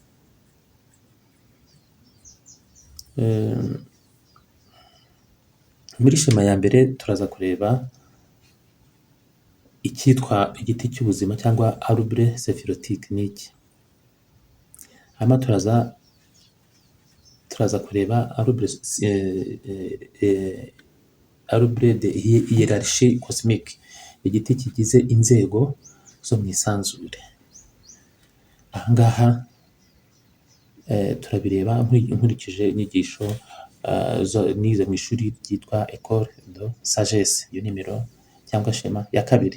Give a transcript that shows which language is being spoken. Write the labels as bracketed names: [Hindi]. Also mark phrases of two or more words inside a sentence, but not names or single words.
[Kinyarwanda] Muri shema ya mbere turaza kureba icyitwa igiti cy'ubuzima cyangwa [French] arbre séphirotique [Kinyarwanda] ni iki. Hanyuma turaza kureba [French] arbre de hiérarchie cosmique, [Kinyarwanda] igiti kigize inzego zo mu isanzure. Aha ngaha turabireba nkurikije inyigisho nize mu ishuri ryitwa École de Sagesse, iyo nimero cyangwa shema ya kabiri.